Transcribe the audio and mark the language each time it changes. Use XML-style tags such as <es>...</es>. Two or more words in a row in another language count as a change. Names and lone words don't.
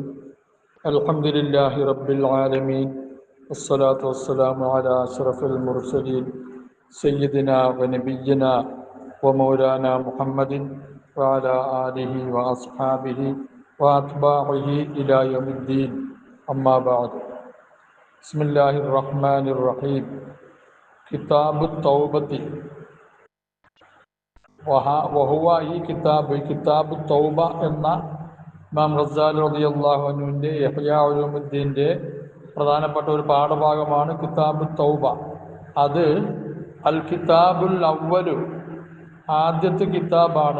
<ar>الحمد لله رب العالمين، والصلاة والسلام على أشرف المرسلين سيدنا ونبينا ومولانا محمد وعلى آله وأصحابه وأتباعه إلى يوم الدين. أما بعد. بسم الله الرحمن الرحيم. كتاب التوبة.</ar> <ml>വഹുവ ഈ കിതാബ് തൗബ എന്ന ഇമാം ഗസാലി</ml> <ar>رضي الله عنه</ar> <ml>ഇഹ്യാ ഉലൂമുദ്ദീൻ്റെ പ്രധാനപ്പെട്ട ഒരു പാഠഭാഗമാണ് കിതാബ് തൗബ. അത്</ml> <ar>الكتاب الأول,</ar> <ml>ആദ്യത്തെ കിതാബാണ്.</ml>